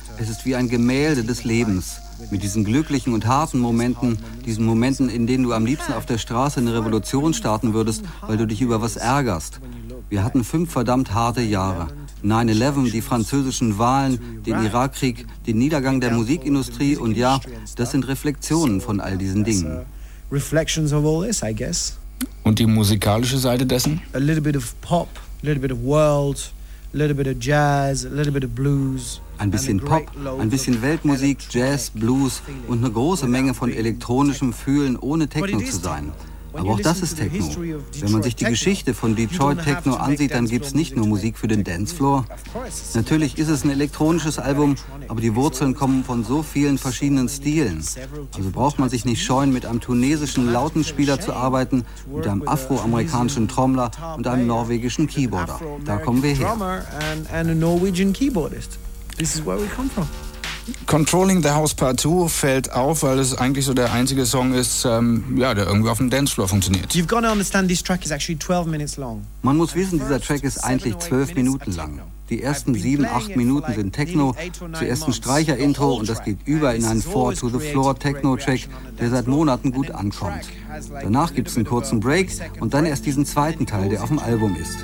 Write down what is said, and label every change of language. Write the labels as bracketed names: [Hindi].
[German] Es ist wie ein Gemälde des Lebens. Mit diesen glücklichen und harten Momenten, diesen Momenten, in denen du am liebsten auf der Straße eine Revolution starten würdest, weil du dich über was ärgerst. Wir hatten 5 verdammt harte Jahre. 9/11, die französischen Wahlen, den Irakkrieg, den Niedergang der Musikindustrie und ja, das sind Reflexionen von all diesen Dingen. Und die musikalische Seite dessen? [English] A little bit of pop, a little bit of world, a little bit of jazz, a little bit of blues. [German] Ein bisschen Pop, ein bisschen Weltmusik, Jazz, Blues und eine große Menge von elektronischem Fühlen, ohne Techno zu sein. Aber auch das ist Techno. Wenn man sich die Geschichte von Detroit Techno ansieht, dann gibt es nicht nur Musik für den Dancefloor. Natürlich ist es ein elektronisches Album, aber die Wurzeln kommen von so vielen verschiedenen Stilen. Also braucht man sich nicht scheuen, mit einem tunesischen Lautenspieler zu arbeiten, mit einem afroamerikanischen Trommler und einem norwegischen Keyboarder. Da kommen wir her. [English] This is where we come from. [German] Controlling the House Part 2 fällt auf, weil es eigentlich so der einzige Song ist, der irgendwie auf dem Dancefloor funktioniert. [English] You've got to understand this track is actually 12 minutes long. [German] Man muss wissen, dieser Track ist eigentlich 12 Minuten lang. Die ersten 7-8 Minuten sind Techno, zuerst ein Streicher-Intro und das geht über in einen Four-to-the-Floor-Techno-Track, der seit Monaten gut ankommt. Danach gibt es einen kurzen Break und dann erst diesen zweiten Teil, der auf dem Album ist.